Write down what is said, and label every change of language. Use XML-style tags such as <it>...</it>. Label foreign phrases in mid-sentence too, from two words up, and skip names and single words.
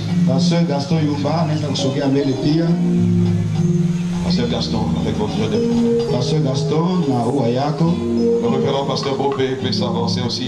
<sw>Pasteur Gaston Yumba anaweza kusogea mbele pia.</sw> <fr>Pasteur Gaston avec votre jeu de.</fr> <sw>Pasteur Gaston na ua yako.</sw> <fr>Le révérend Pasteur Bopé peut s'avancer aussi.</fr>